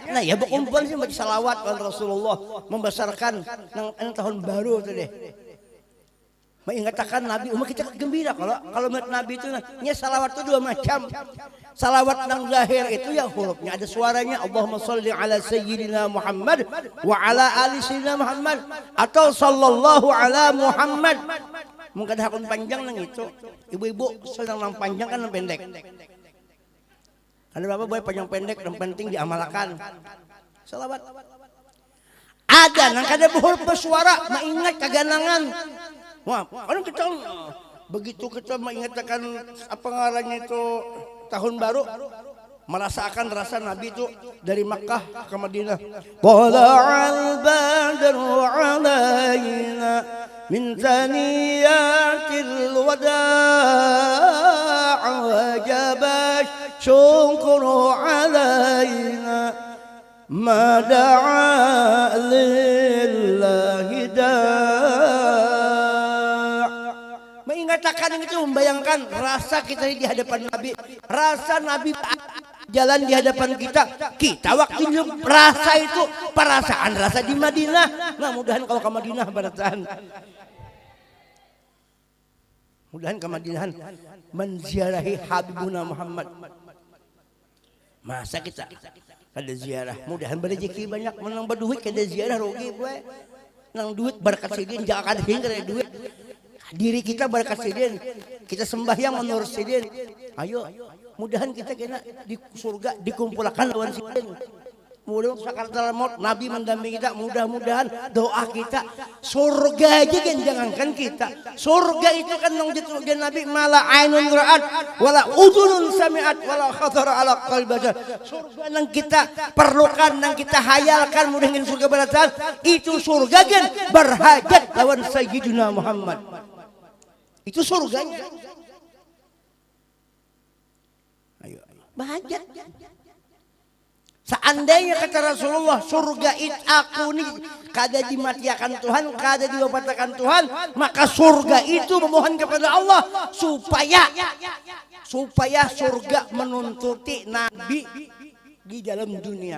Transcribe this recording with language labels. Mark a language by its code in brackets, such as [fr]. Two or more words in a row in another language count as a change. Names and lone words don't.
[bjn] Nah, ya berkumpul sih baca salawat kepada Rasulullah, membesarkan nang tahun baru itu deh. Mengingatkan Nabi, umat kita gembira kalau Nabi itu nya salawat itu dua macam. Salawat nang zahir itu ya hurufnya ada suaranya [ar] اللهم صل على سيدنا محمد وعلى آل سيدنا محمد [bjn] wa ala ali sayyidina Muhammad atau [ar] صلى الله على محمد. [bjn] Mungkin hakun panjang nang itu. Ibu-ibu sedang nang panjang kan nang pendek. Ada bapak boleh panjang pendek yang penting diamalkan. Salawat. Ada nang kada huruf bersuara mengingat kaganangan. Wah, kan kita begitu kita mengingatkan apa ngarannya itu tahun baru merasakan rasa Nabi itu dari Makkah ke Madinah. [ar] طلع البدر علينا من ثنيات الوداع وجب الشكر علينا ما دعا لله [bjn] Mengatakan itu membayangkan rasa kita di hadapan Nabi, rasa Nabi jalan di hadapan kita waktu rasa itu perasaan rasa di Madinah. Nah, mudahan kalau ke Madinah baratan. Mudahan ke Madinah menziarahi Habibuna Muhammad. Masa kita ada ziarah, mudahan berrezeki banyak, menang berduit kada ziarah rugi gue. Nang duit berkat sidin jangan hingga duit. Diri kita berkat sidin, kita sembahyang menurut sidin. Ayo, mudahan kita kena di surga dikumpulkan lawan sidin. Mudah sakaratul maut Nabi mendampingi kita, mudah-mudahan doa kita surga aja kan, jangankan kita. Surga itu kan nang jatuh Nabi [ar] ما لا عين رأت ولا أذن سمعت ولا خطر على قلب بشر. [bjn] Surga nang kita perlukan, nang kita hayalkan mudah ingin surga baratan itu surga kan berhajat lawan Sayyidina Muhammad. Itu surganya. Ayo, berhajat. Seandainya kata Rasulullah surga itu aku nih kada dimatiakan Tuhan, kada diwafatkan Tuhan, maka surga itu memohon kepada Allah supaya surga menuntuti Nabi di dalam dunia.